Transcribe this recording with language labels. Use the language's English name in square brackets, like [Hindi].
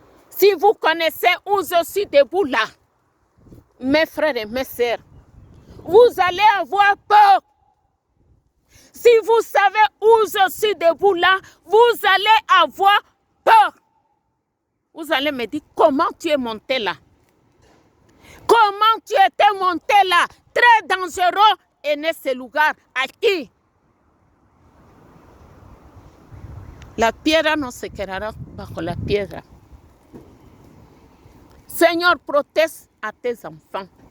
[French] Si vous connaissez où je suis debout là, mes frères et mes sœurs, vous allez avoir peur. Si vous savez où je suis debout là, vous allez avoir peur. Vous allez me dire, comment tu es monté là? Comment tu étais monté là? Très dangereux [Spanish] en ese lugar, aquí. La piedra no se quedará bajo la piedra. [French] Seigneur, protège à tes enfants.